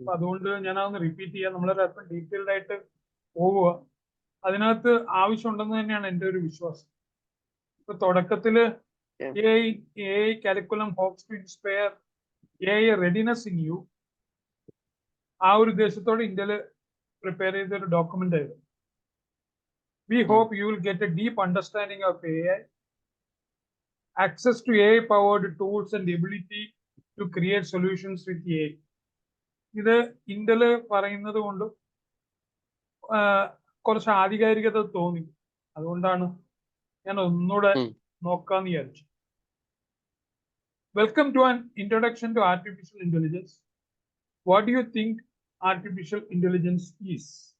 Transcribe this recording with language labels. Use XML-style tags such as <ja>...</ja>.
<ml>അപ്പൊ അതുകൊണ്ട് ഞാൻ അതൊന്ന് റിപ്പീറ്റ് ചെയ്യാം. നമ്മളൊരല്പം ഡീറ്റെയിൽഡ് ആയിട്ട് പോവുക. അതിനകത്ത് ആവശ്യമുണ്ടെന്ന് തന്നെയാണ് എൻ്റെ ഒരു വിശ്വാസം. ഇപ്പൊ തുടക്കത്തില് Yeah.</ml> <en>AI curriculum hopes to inspire AI readiness in you.</en> <ml>ആ ഒരു ഉദ്ദേശത്തോടെ ഇന്ത്യയിൽ പ്രിപ്പയർ ചെയ്ത ഒരു ഡോക്യുമെന്റ് ആയിരുന്നു.</ml> <en>We hope you will get a deep understanding of AI, access to AI-powered tools and the ability to create solutions with AI.</en> <ml>ഇത് ഇന്ത്യയിൽ പറയുന്നത് കൊണ്ട് കുറച്ച് ആധികാരികത തോന്നി. അതുകൊണ്ടാണ് ഞാൻ ഒന്നുകൂടെ ഉം. നോക്കാന്ന് വിചാരിച്ചു.</ml> <en>Welcome to an introduction to artificial intelligence. What do you think artificial intelligence is?</en>